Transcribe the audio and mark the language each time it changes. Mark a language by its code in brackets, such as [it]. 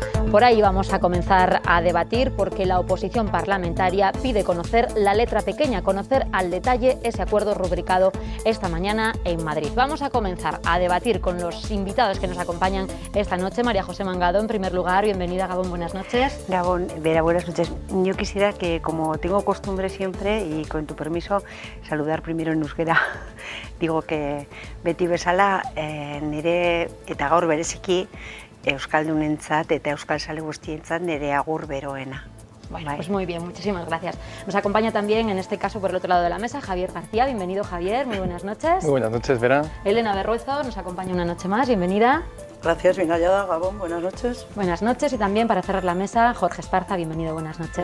[es] Por ahí vamos a comenzar a debatir porque la oposición parlamentaria pide conocer la letra pequeña, conocer al detalle ese acuerdo rubricado esta mañana en Madrid. Vamos a comenzar a debatir con los invitados que nos acompañan esta noche. María José Mangado, en primer lugar, bienvenida, Gabón, buenas noches. Gabón, Vera, buenas noches. Yo quisiera que, como tengo costumbre siempre, y con tu permiso, saludar primero en euskera. Digo que [eu] beti bezala, nire eta gaur bereziki, euskaldunentzat eta euskalzale guztientzat nire agur beroena. [es] Bueno, pues muy bien, muchísimas gracias. Nos acompaña también, en este caso, por el otro lado de la mesa, Javier García. Bienvenido, Javier, muy buenas noches. Muy buenas noches, Vera. Elena Berruezo nos acompaña una noche más, bienvenida. Gracias, bien hallada, Gabón, buenas noches. Buenas noches, y también para cerrar la mesa, Jorge Esparza, bienvenido, buenas noches.